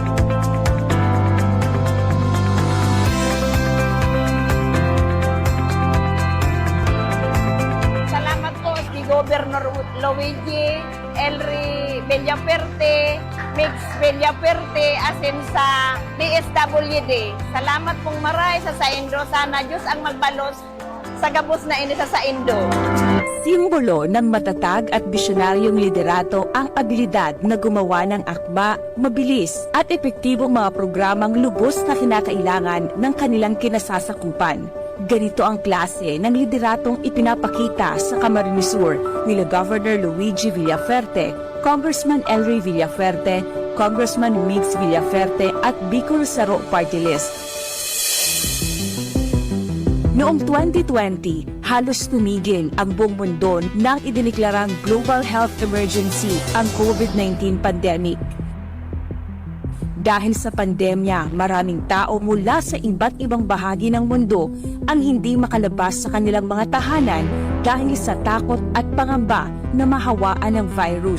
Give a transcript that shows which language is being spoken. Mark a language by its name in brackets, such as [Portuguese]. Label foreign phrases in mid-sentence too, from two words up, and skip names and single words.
[Bikol] Governor Luigi El Rey Villaferte, Mix Villaferte, asin sa DSWD. Salamat pong maray sa Saindo. Sana Diyos ang magbalos sa gabos na ini sa Saindo. [Filipino] Simbolo ng matatag at bisyonaryong liderato ang abilidad na gumawa ng akma, mabilis at epektibong mga programang lubos na kinakailangan ng kanilang kinasasakupan. Ganito ang klase ng lideratong ipinapakita sa Camarines Sur nila Governor Luigi Villaferte, Congressman El Rey Villaferte, Congressman Mix Villaferte at Bicol Saro Party List. Noong 2020, halos tumigil ang buong mundo nang idiniklarang [English] global health emergency [Filipino] ang COVID-19 pandemic. Dahil sa pandemya, maraming tao mula sa iba't ibang bahagi ng mundo ang hindi makalabas sa kanilang mga tahanan dahil sa takot at pangamba na mahawaan ng virus.